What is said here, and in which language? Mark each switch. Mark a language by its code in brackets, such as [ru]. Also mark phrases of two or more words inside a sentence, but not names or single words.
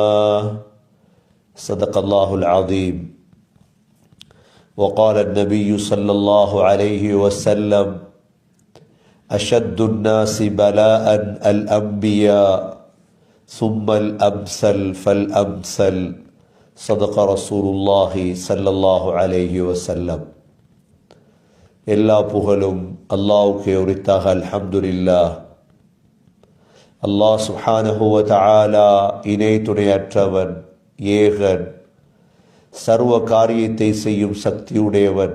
[ar] صدق الله العظيم وقال النبي صلى الله عليه وسلم أشد الناس بلاء الأنبياء ثم الأمثل فالأمثل صدق رسول الله صلى الله عليه وسلم [ta] எல்லா புகழும் அல்லாஹ்வுக்கே உரித்தாக. அல்ஹம்துலில்லாஹ். அல்லாஹ் [ar] سبحانه وتعالى [ta] இணை துணையற்றவன், ஏகன், சர்வ காரியத்தை செய்யும் சக்தியுடையவன்.